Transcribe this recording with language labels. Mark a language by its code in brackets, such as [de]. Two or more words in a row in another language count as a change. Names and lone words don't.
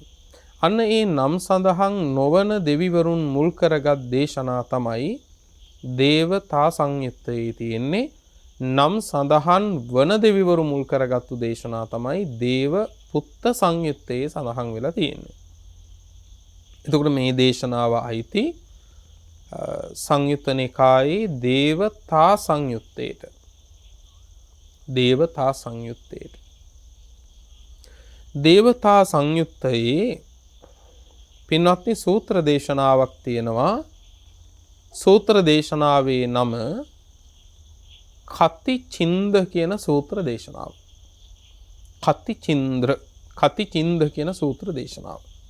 [si] අන්න ඒ නම් සඳහන් නොවන දෙවිවරුන් මුල් කරගත් දේශනා තමයි දේවතා සංයුත්තේ තියෙන්නේ. නම් සඳහන් වන දෙවිවරු මුල් කරගත්තු දේශනා තමයි දේව පුත්ත සංයුත්තේ සඳහන් වෙලා තියෙන්නේ. එතකොට මේ දේශනාව අයිති සංයුත්ත නිකායේ දේවතා සංයුත්තේට. දේවතා සංයුත්තේට. දේවතා සංයුත්තයේ පින්වත්නි සූත්‍ර දේශනාවක් තියෙනවා. සූත්‍ර දේශනාවේ නම කතිචින්ද කියන සූත්‍ර දේශනාව. කතිචින්ද කියන සූත්‍ර දේශනාව.